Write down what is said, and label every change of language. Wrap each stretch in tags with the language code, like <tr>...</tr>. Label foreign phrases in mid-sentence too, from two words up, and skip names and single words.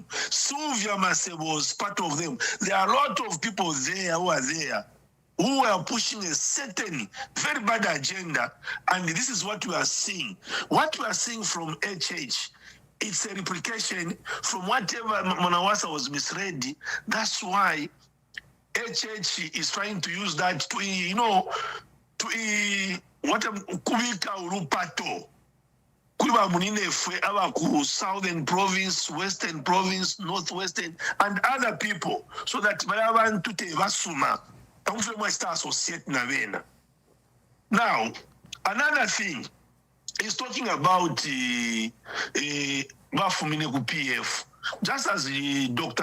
<en>Sylvia Masebo was part of them. There are a lot of people there who are there who are pushing a certain very bad agenda. And this is what we are seeing. What we are seeing from HH, it's a replication from whatever Mwanawasa was misread. That's why HH is trying to use that to,</en> <bem>kubika urupato. Kuba munine abaku</bem> <en>southern province, western province, northwestern, and other people, so that</en> <bem>balaban tute basuma.</bem> <en>Now, another thing, He's talking about Bafumine PF, just as Dr.</en>